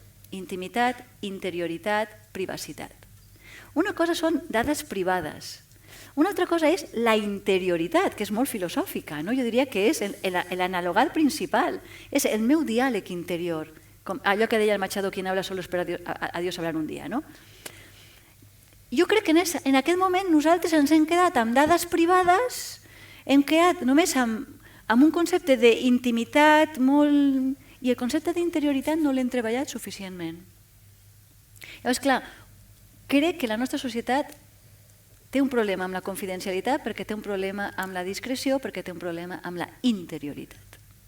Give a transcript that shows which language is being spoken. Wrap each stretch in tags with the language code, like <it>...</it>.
<ca>Intimitat, interioritat, privacitat. Una cosa són dades privades. Una altra cosa és la interioritat, que és molt filosòfica. Jo diria que és l'analogat principal. És el meu diàleg interior. Allò que deia el</ca> <es>Machado, quien habla solo espera a Dios hablar un dia.</es> <ca>Jo crec que en aquest moment nosaltres ens hem quedat amb dades privades, hem quedat només amb un concepte d'intimitat molt... i el concepte d'interioritat no l'hem treballat suficientment. Llavors, clar, crec que la nostra societat té un problema amb la confidencialitat perquè té un problema amb la discreció, perquè té un problema amb la interioritat.</ca>